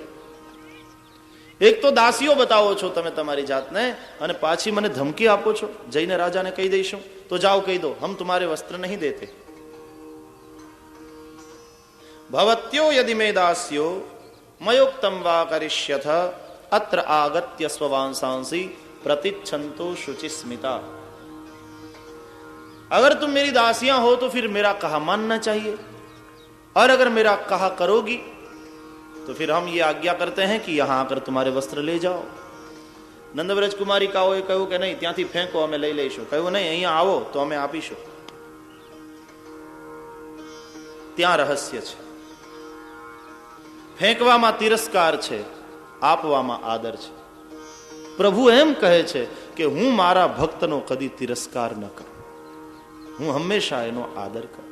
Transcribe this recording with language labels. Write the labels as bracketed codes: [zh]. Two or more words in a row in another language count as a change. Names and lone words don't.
[gu] એક તો દાસીઓ બતાવો છો તમે તમારી જાતને, અને પાછી મને ધમકી આપો છો, જઈને રાજાને કહી દઈશું. તો જાઓ કહી દો, [hi] हम तुम्हारे वस्त्र नहीं देते. ભવત્યો યદિ મે દાસ્યો મયોક્તમ વા કરિષ્યથ અત્ર આગત્ય સ્વવાંસાંસી प्रतिच्छन्तो शुचिस्मिता. अगर तुम मेरी दासियां हो तो फिर मेरा कहा मानना चाहिए, और अगर मेरा कहा करोगी तो फिर हम ये आज्ञा करते हैं कि यहां आकर तुम्हारे वस्त्र ले जाओ. नंदव्रज कुमारी काओए कहूं कि नहीं, [gu] ત્યાંથી ફેંકો, અમે લઈ લઈશું. કહ્યું નહીં, અહીંયા આવો તો અમે આપીશું. ત્યાં રહસ્ય છે. ફેંકવામાં તિરસ્કાર છે, આપવામાં આદર છે. પ્રભુ એમ કહે છે કે હું મારા ભક્તનો કદી તિરસ્કાર ન કરું, હું હંમેશા એનો આદર કરું.